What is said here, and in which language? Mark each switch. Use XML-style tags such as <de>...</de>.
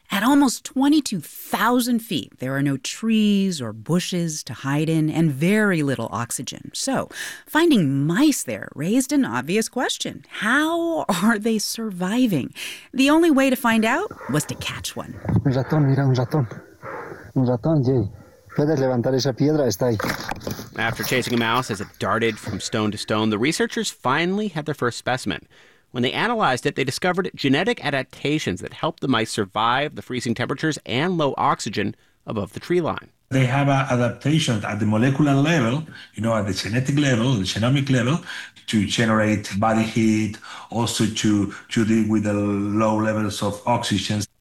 <en>At almost 22,000 feet, there are no trees or bushes to hide in and very little oxygen. So finding mice there raised an obvious question. How are they surviving? The only way to find out was to catch one.</en> <es>Un ratón, mira, un ratón. Un ratón, sí. Puedes levantar esa piedra, está ahí.</es> <en>After chasing a mouse as it darted from stone to stone, the researchers finally had their first specimen. When they analyzed it, they discovered genetic adaptations that helped the mice survive the freezing temperatures and low oxygen above the tree line. They have an adaptation at the molecular level, you know, at the genetic level, the genomic level, to generate body heat, also to deal with the low levels of oxygen.</en>